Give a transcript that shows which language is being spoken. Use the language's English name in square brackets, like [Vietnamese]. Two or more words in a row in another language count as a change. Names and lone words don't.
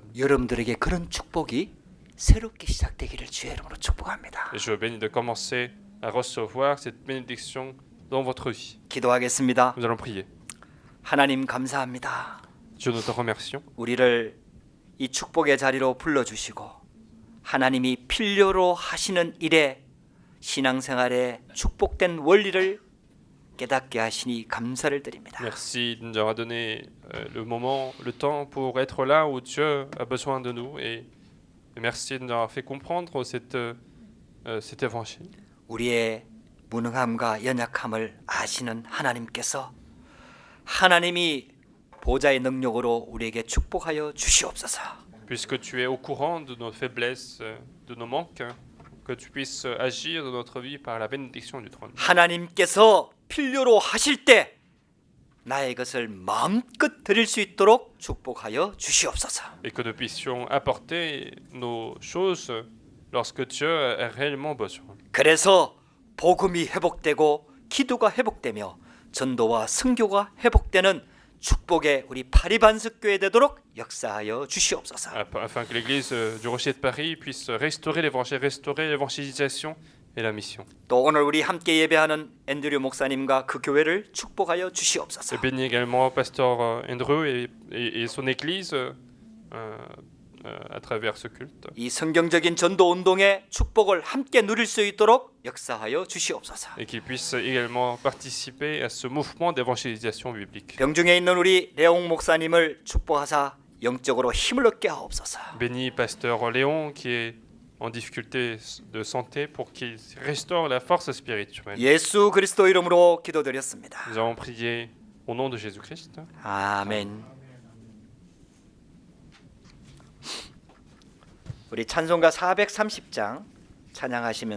[Korean] 여러분들에게 그런 축복이 새롭게 시작되기를 주의 이름으로 축복합니다. [French] Et je bénis de commencer à recevoir cette bénédiction dans votre vie. [Korean] 기도하겠습니다. [French] Nous allons prier. [Korean] 하나님 감사합니다. [French] Dieu, nous te remercions. [Korean] 우리를 이 축복의 자리로 불러주시고 하나님이 필요로 하시는 일에 신앙생활에 축복된 원리를 깨닫게 하시니 감사를 드립니다. [French] Merci de nous avoir donné le moment, le temps pour être là où Dieu a besoin de nous. Et merci de nous avoir fait comprendre cet évangile. [Korean] 우리의 무능함과 연약함을 아시는 하나님께서 하나님이 보좌의 능력으로 우리에게 축복하여 주시옵소서. [French] Puisque tu es au courant de nos faiblesses, de nos manques, que tu puisses agir dans notre vie par la bénédiction du trône. [Korean] 하나님께서 필요로 하실 때 나의 것을 마음껏 드릴 수 있도록 축복하여 주시옵소서. [French] Et que nous puissions apporter nos choses lorsque Dieu a réellement besoin. [Korean] 그래서 복음이 회복되고 기도가 회복되며 전도와 선교가 회복되는 축복의 우리 파리반석교회 되도록 역사하여 주시옵소서. [French] Afin que l'église du Rocher de Paris puisse restaurer l'évangile, restaurer l'évangélisation et la mission. [Korean] 또 오늘 우리 함께 예배하는 앤드류 목사님과 그 교회를 축복하여 주시옵소서. [French] Et bénis également Pasteur Andrew et son église à travers ce culte. [Korean] 이 성경적인 전도 운동의 축복을 함께 누릴 수 있도록 역사하여 주시옵소서. [French] Et qu'ils puissent également participer à ce mouvement d'évangélisation biblique. [Korean] 병중에 있는 우리 레옹 목사님을 축복하사 영적으로 힘을 얻게 하옵소서. [French] Bénis Pasteur Léon qui est en difficulté de santé pour qu'il restaure la force spirituelle. [Korean] 예수 그리스도 이름으로 기도드렸습니다. [French] Nous avons prié au nom de Jésus-Christ. [Korean] 아멘. 우리 찬송가 430장 찬양하시면